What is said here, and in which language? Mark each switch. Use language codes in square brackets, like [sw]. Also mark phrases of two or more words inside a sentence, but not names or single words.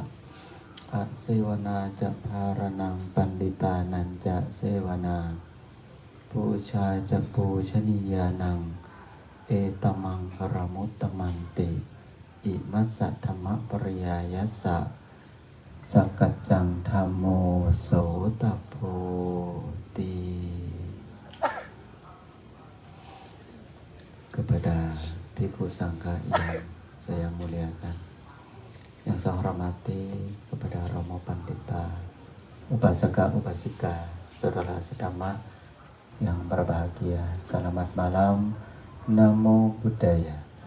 [pi] อะเสวนาจะภารนังปันดิตานันจะเสวนาปูชาจะปูชนียานังเอตมังคารมุตตมันติอิมัสสะธรรมปริยายัสสะสกัจจังธัมโมโสตโพติ [id] kepada Bhikkhu Sangha yang saya muliakan, yang saya hormati, kepada Romo Pandita, Upasaka Upasika, saudara sedama yang berbahagia, selamat malam, [pi] Namo Buddhaya.